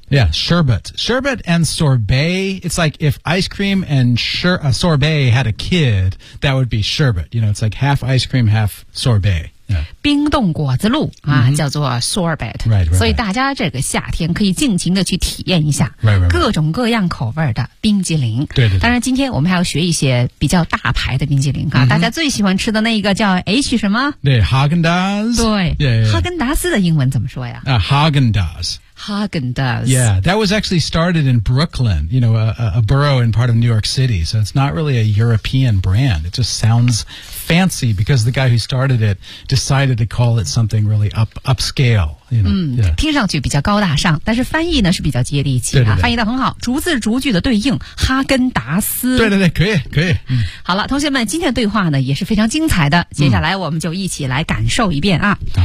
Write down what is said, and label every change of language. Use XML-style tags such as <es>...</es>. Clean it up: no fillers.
<en>yeah sherbet and sorbet it's like if ice cream and sorbet had a kid that would be sherbet you know it's like half ice cream half sorbet Yeah.</en> <zh>冰冻果子露、叫做 sorbet</zh> <en>right, right, right.</en> <zh>所以大家这个夏天可以尽情的去体验一下</zh> <en>right, right, right.</en> <zh>各种各样口味的冰激凌对对对当然今天我们还要学一些比较大牌的冰激凌、大家最喜欢吃的那一个叫 H 什么对 Häagen-Dazs 对</zh> <en>yeah, yeah, yeah.</en> <zh>哈根达斯的英文怎么说呀、</zh> <en>Häagen-Dazs Häagen-Dazs. Yeah, that was actually started in Brooklyn, you know, a borough in part of New York City. So it's not really a European brand. It just sounds fancy because the guy who started it decided to call it something really upscale. You know?</en> <zh>听上去比较高大上，但是翻译呢是比较接地气对对对啊，翻译得很好，逐字逐句的对应哈根达斯。对对对，可以可以、好了，同学们，今天的对话呢也是非常精彩的，接下来我们就一起来感受一遍啊。</zh>